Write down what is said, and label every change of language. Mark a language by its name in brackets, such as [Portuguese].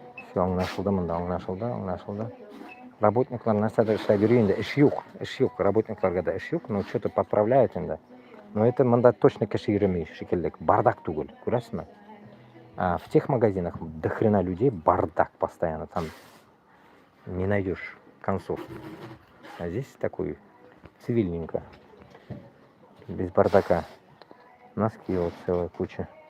[Russian] Все, [Tatar] аңлашылды мында, аңлашылды. Работниклар нәрседе эшләп йөри инде, эш юк. Работникларга да эш юк, [Russian] но что-то подправляют [Tatar] инде. [Russian] Но это [Tatar] мында точно кеше йөремей шикелле, бардак түгел, күрәсезме? [Russian] А в тех магазинах до хрена людей, бардак постоянно, там не найдешь концов. А здесь такой цивильненько, без бардака. Носки вот целая куча.